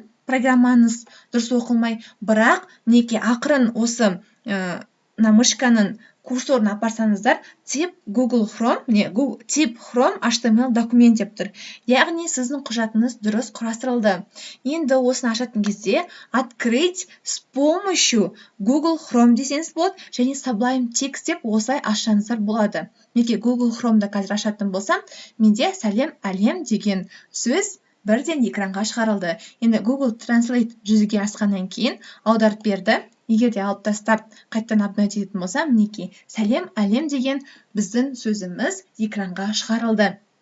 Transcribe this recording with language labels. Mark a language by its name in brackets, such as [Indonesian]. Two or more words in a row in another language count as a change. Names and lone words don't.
[Kazakh] Программаңыз дұрыс оқылмай, бірақ ақырын осы мышканың курсорын апарсаңыздар, тип Google Chrome, тип Chrome HTML документ деп тұр. Яғни сіздің құжатыңыз дұрыс құрастырылды. Енді осыны ашатын кезде [Russian] открыть с помощью Google Chrome [Kazakh] десеңіз болады, және Sublime Text деп осылай ашсаңыздар болады. Google Chrome'да қазір ашатын болсам, менде сәлем әлем деген сөз бірден экранға шығарылды. Енді Google Translate жүзеге асқаннан кейін аударып берді. Егер де алып тастап, қайттан апдейт ететін болса, мінекей, сәлем әлем деген біздің сөзіміз экранға шығарылды.